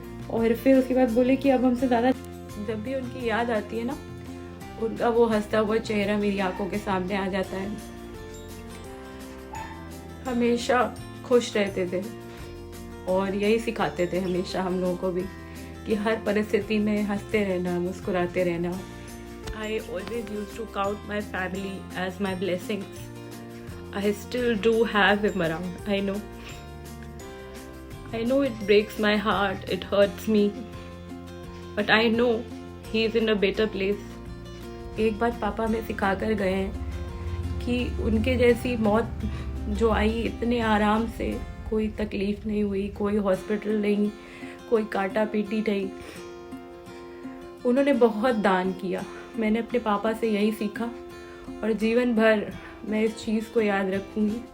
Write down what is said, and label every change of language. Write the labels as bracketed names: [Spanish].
[Hindi] और फिर उसके बाद बोले कि अब हमसे ज़्यादा. जब भी उनकी याद आती है ना, उनका वो हंसता हुआ चेहरा मेरी आंखों के सामने आ जाता है. हमेशा खुश रहते थे और यही सिखाते थे हमेशा हम लोगों को भी कि हर परिस्थिति में हंसते रहना, मुस्कुराते रहना. [English] I always used to count my family as my blessings. I still do have him around. I know it breaks my heart, it hurts me, but I know he is in a better place. [Hindi] एक बात पापा हमें सिखा कर गए हैं कि उनके जैसी मौत जो आई इतने आराम से, कोई तकलीफ नहीं हुई, कोई हॉस्पिटल नहीं, कोई काटा पीटी नहीं. उन्होंने बहुत दान किया. मैंने अपने पापा से यही सीखा और जीवन भर मैं इस चीज़ को याद रखूँगी.